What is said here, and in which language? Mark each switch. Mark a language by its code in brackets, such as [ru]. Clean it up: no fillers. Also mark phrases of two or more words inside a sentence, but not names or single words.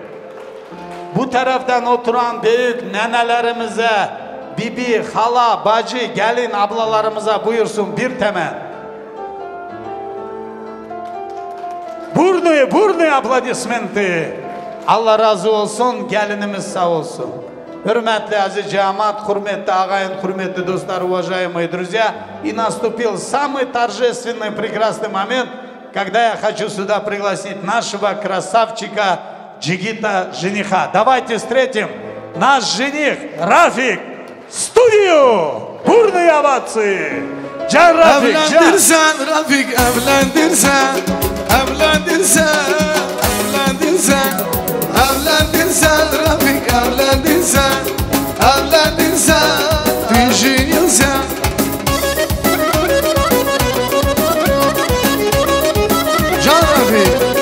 [tr] Bu taraftan oturan büyük nenelerimize, bibi, hala, bacı, gelin ablalarımıza buyursun bir temel. [ru] Бурные аплодисменты. [tr] Allah razı olsun, gelinimiz sağ olsun. Hürmetli aziz cemaat, hürmetli ağayın, hürmetli dostlar, [ru] уважаемые друзья. И наступил самый торжественный, прекрасный момент, когда я хочу сюда пригласить нашего красавчика Джигита жениха. Давайте встретим наш жених Рафик в студию. Бурные овации. [tr] Can Rafik, evlendirsen Rafik, evlendirsen, evlendirsen, evlendirsen, evlendirsen Rafik, evlendirsen, evlendirsen, düşünüyorsan. Can Rafik.